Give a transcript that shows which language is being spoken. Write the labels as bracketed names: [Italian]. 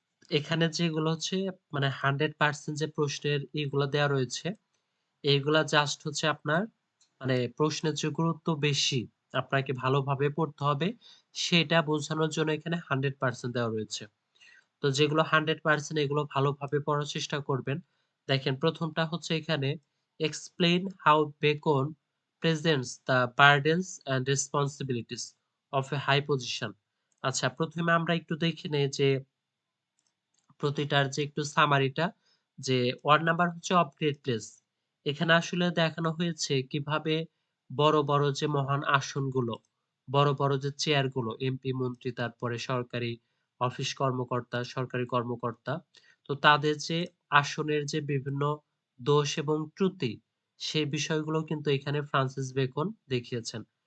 [Bangla] এখানে যেগুলো হচ্ছে মানে 100% যে প্রশ্নের এগুলা দেওয়া রয়েছে, এইগুলা জাস্ট হচ্ছে আপনার মানে প্রশ্নের যে গুরুত্ব বেশি, আপনাকে ভালোভাবে পড়তে হবে, সেটা বোঝানোর জন্য এখানে 100% দেওয়া রয়েছে। তো যেগুলো 100% এগুলো ভালোভাবে পড়ার চেষ্টা করবেন। দেখেন, ১ম টা হচ্ছে এখানে [English] explain how Bacon presents the burdens and responsibilities of a high position। [Bangla] আচ্ছা, ১ম এ আমরা একটু দেখে নেই যে প্রতিটার যে একটু সামারিটা, যে ওয়ার্ড নাম্বার হচ্ছে অফ গ্রেট প্লেস। এখানে আসলে দেখানো হয়েছে কিভাবে বড়, বড় যে মহান আসনগুলো, বড়, বড় যে চেয়ারগুলো, এমপি, মন্ত্রী, তারপরে সরকারি অফিস কর্মকর্তা, সরকারি কর্মকর্তা, তো তাদের যে আসনের যে বিভিন্ন দোষ এবং ত্রুটি, সেই বিষয়গুলো কিন্তু এখানে ফ্রান্সিস বেকন দেখিয়েছেন।